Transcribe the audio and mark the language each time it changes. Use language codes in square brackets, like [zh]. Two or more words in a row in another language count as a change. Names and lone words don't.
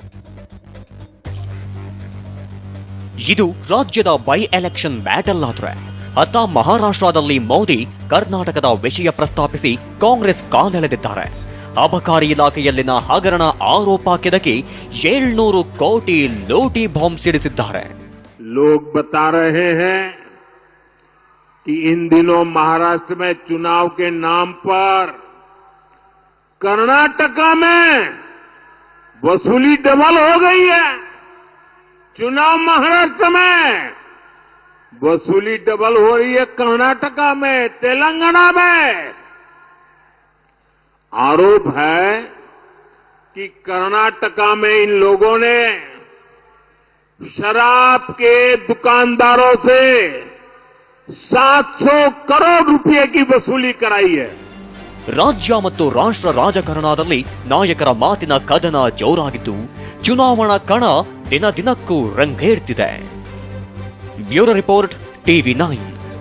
[kn] ಇದು ರಾಜ್ಯದ [en] by election battle [kn] ಆದ್ರೆ ಅತ್ತ ಮಹಾರಾಷ್ಟ್ರದಲ್ಲಿ ಮೋದಿ ಕರ್ನಾಟಕದ ವಿಷಯ ಪ್ರಸ್ತಾಪಿಸಿ ಕಾಂಗ್ರೆಸ್ ಕಾಲೆಳೆದಿದ್ದಾರೆ. ಅಬಕಾರಿ ಇಲಾಖೆಯಲ್ಲಿನ ಹಗರಣ ಆರೋಪ ಕೆದಕಿ 700 ಕೋಟಿ ಲೂಟಿ ಬಾಂಬ್ ಸಿಡಿಸಿದ್ದಾರೆ. [hi] लोग बता रहे हैं कि इन दिनों महाराष्ट्र में चुनाव के नाम पर कर्नाटका में वसूली डबल हो गई है. चुनाव महाराष्ट्र में वसूली डबल हो रही है, कर्नाटका में, तेलंगाना में. आरोप है कि कर्नाटका में इन लोगों ने शराब के दुकानदारों से 700 करोड़ रुपए की वसूली कराई है. [kn] ರಾಜ್ಯ ಮತ್ತು ರಾಷ್ಟ್ರ ರಾಜಕಾರಣದಲ್ಲಿ ನಾಯಕರ ಮಾತಿನ ಕದನ ಜೋರಾಗಿದ್ದು ಚುನಾವಣಾ ಕಣ ದಿನ ದಿನಕ್ಕೂ ರಂಗೇರ್ತಿದೆ. [en] Bureau report, TV9.